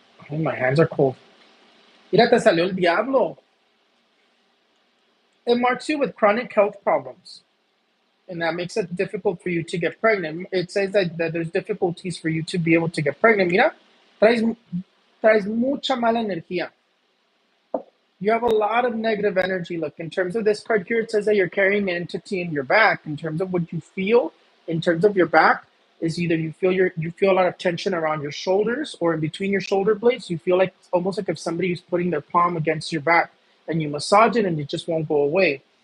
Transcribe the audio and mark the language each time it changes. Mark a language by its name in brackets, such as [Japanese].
[English] Oh, my hands are cold. [Spanish] Mira, te salió el diablo. [English] It marks you with chronic health problems, and that makes it difficult for you to get pregnant. It says that there's difficulties for you to be able to get pregnant. [Spanish] Mira, traes mucha mala energía. [English] You have a lot of negative energy. Look, in terms of this card here, it says that you're carrying an entity in your back. In terms of what you feel, in terms of your back, is either you feel a lot of tension around your shoulders or in between your shoulder blades. You feel like almost like if somebody is putting their palm against your back and you massage it and it just won't go away.